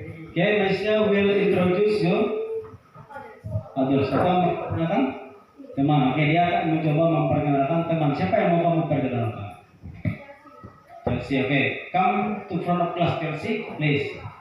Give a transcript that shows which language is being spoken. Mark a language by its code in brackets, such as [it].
[en] Okay, Mesia will introduce you. [id] Others, atau memperkenalkan teman. Oke, dia akan mencoba memperkenalkan teman. Siapa yang mau kamu perkenalkan? Chelsea, oke. [en] Come to front of class, Chelsea, please.